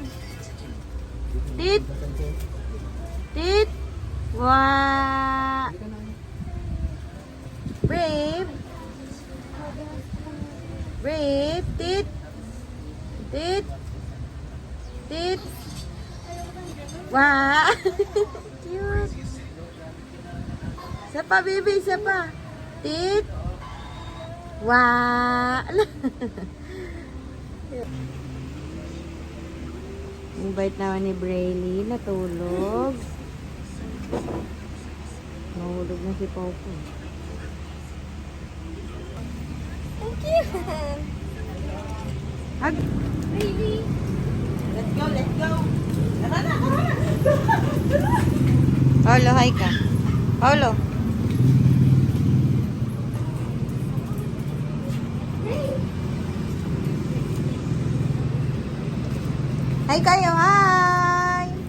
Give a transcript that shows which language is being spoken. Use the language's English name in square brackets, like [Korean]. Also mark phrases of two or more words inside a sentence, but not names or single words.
[English] Tit? Tit? Wow! Brave? Brave? Tit? Tit? Tit? Wow! [Filipino] Cute! Isa pa, baby, isa pa. Tit? [English] Wow! [Filipino] Ang bait naman ni Brayley, natulog. Nahulog na si Popo. [English] Thank you. Hug! Really? Let's go, let's go! [Filipino] Tara na, tara na! Paulo, hi ka. Paulo. Hi kayo, hi!